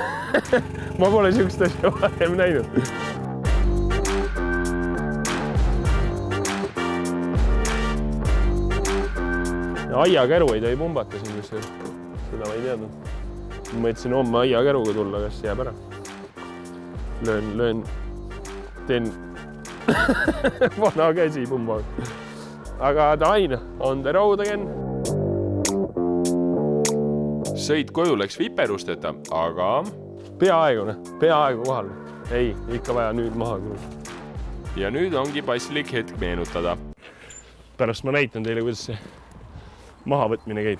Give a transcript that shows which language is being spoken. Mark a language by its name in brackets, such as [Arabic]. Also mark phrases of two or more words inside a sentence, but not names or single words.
[Estonian] Ma pole siukest asja varem näinud. Aiakäru ei tohi pumbata siin, kus seda ma ei teadnud. Ma mõtlesin homme aiakäruga tulla, kas jääb ära. Löön, teen vana käsi pumba. [English] Aga Dain, on the road again. [Estonian] Sõit koju läks viperusteta, aga peaaegu kohal. Ei, ikka vaja nüüd maha küll. Ja nüüd ongi paslik hetk meenutada. Pärast ma näitan teile, kuidas see mahavõtmine käib.